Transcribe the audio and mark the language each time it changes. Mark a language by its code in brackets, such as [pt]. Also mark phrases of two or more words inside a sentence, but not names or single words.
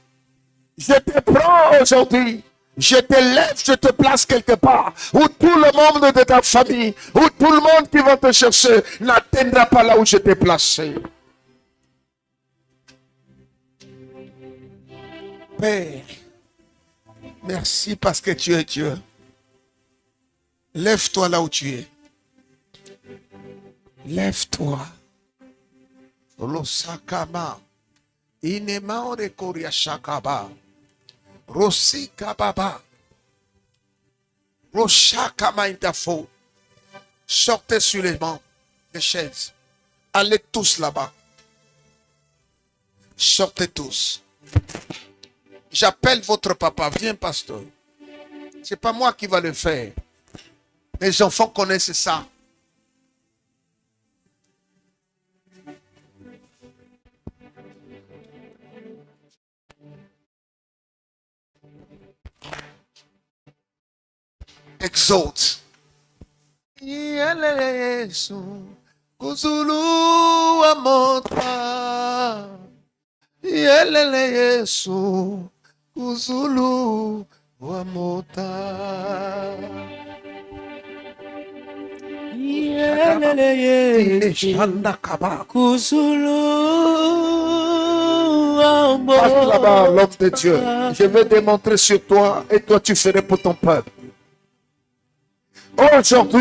[fr] Je te prends aujourd'hui. Je te lève, je te place quelque part où tout le monde de ta famille, où tout le monde qui va te chercher n'atteindra pas là où je t'ai placé. Père, merci parce que tu es Dieu. Lève-toi là où tu es. Lève-toi. Losakama. Inema orekoria shakaba. Rossi kababa. Roshakama intafo. Sortez sur les bancs, les chaises. Allez tous là-bas. Sortez tous. J'appelle votre papa. Viens, pasteur. C'est pas moi qui va le faire. Les enfants connaissent ça. Exalte. Yesu kuzulu amota. Yesu kuzulu amota. Passe là-bas, l'homme de Dieu. Je vais démontrer sur toi et toi tu ferais pour ton peuple.